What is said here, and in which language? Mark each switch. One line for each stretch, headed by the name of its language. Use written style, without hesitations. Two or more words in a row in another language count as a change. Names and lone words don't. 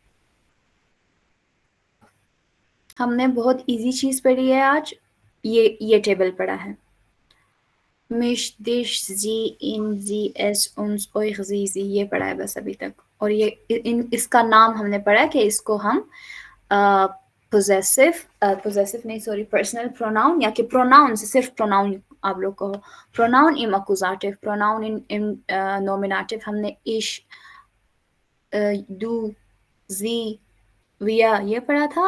Hindi: हमने बहुत इजी चीज पढ़ी है आज. ये टेबल पढ़ा है.
German: mich, dich, sie, ihn, sie, es, uns, euch, sie,
Hindi: ये पढ़ा है बस अभी तक. और ये इसका नाम हमने पढ़ा कि इसको हम पोजेसिव नहीं, सॉरी,
English: personal pronoun,
Hindi: या कि प्रोनाउन से सिर्फ प्रोनाउन आप लोग कहो.
English: pronoun in accusative, pronoun in nominative.
Hindi: हमने
German: ich, du, sie, wir
Hindi: ये पढ़ा था.